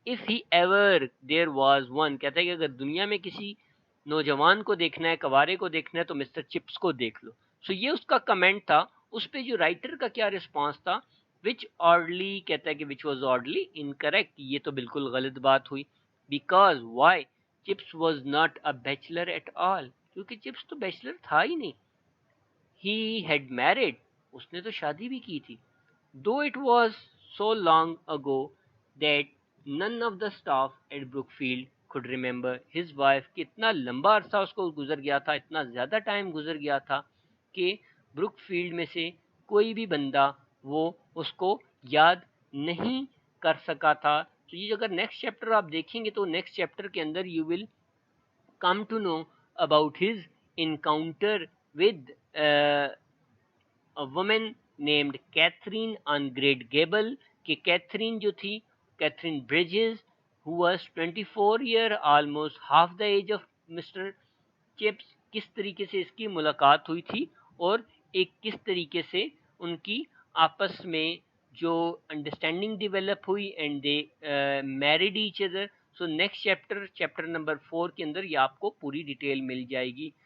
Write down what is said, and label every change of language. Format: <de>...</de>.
<en>if he ever there was one,</en> <ur>کہتا ہے کہ اگر دنیا میں کسی نوجوان کو دیکھنا ہے, کوارے کو دیکھنا ہے, تو مسٹر چپس کو دیکھ لو. سو یہ اس کا کمنٹ تھا. اس پہ جو رائٹر کا کیا رسپانس تھا,</ur> <en>which oddly,</en> <ur>کہتا ہے کہ</ur> <en>which was oddly incorrect,</en> <ur>یہ تو بالکل غلط بات ہوئی.</ur> <en>because why, Chips was not a bachelor at all,</en> <ur>کیونکہ چپس تو بیچلر تھا ہی نہیں.</ur> <en>he had married,</en> <ur>اس نے تو شادی بھی کی تھی.</ur> <en>though it was so long ago that none of the staff at Brookfield could remember his wife,</en> <ur>کہ اتنا لمبا عرصہ اس کو گزر گیا تھا, اتنا زیادہ ٹائم گزر گیا تھا کہ بروک فیلڈ میں سے کوئی بھی بندہ وہ اس کو یاد نہیں کر سکا تھا. تو یہ اگر نیکسٹ چیپٹر آپ دیکھیں گے تو نیکسٹ چیپٹر کے اندر</ur> <en>you will come to know about his encounter with a woman named Catherine on Great Gable,</en> <ur>کہ کیتھرین جو تھی,</ur> <en>Catherine Bridges, who was 24 year, almost half the age of Mr.</en> <ur>Chips, کس طریقے سے اس کی ملاقات ہوئی تھی, اور ایک کس طریقے سے ان کی آپس میں جو انڈرسٹینڈنگ ڈیولپ ہوئی,</ur> <en>And they married each other.</en> <ur>So next chapter number 4 کے اندر یہ آپ کو پوری ڈیٹیل مل جائے گی.</ur>